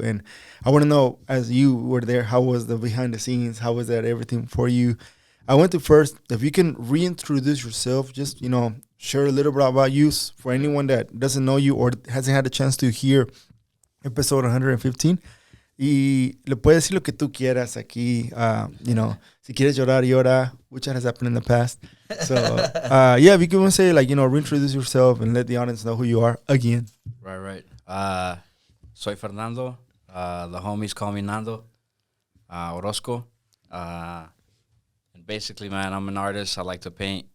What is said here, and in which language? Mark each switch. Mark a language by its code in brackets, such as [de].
[en] And I want to know, as you were there, how was the behind the scenes? How was that everything for you? I want to first, if you can reintroduce yourself, just, share a little bit about you for anyone that doesn't know you or hasn't had a chance to hear episode 115. [es] Y le puedes decir lo que tú quieras aquí. Si quieres llorar, llora, [en] which has happened in the past. So, if you can say, reintroduce yourself and let the audience know who you are again. Right. [es] Soy Fernando. [en] The homies call me Nando Orozco. And basically, man, I'm an artist. I like to paint.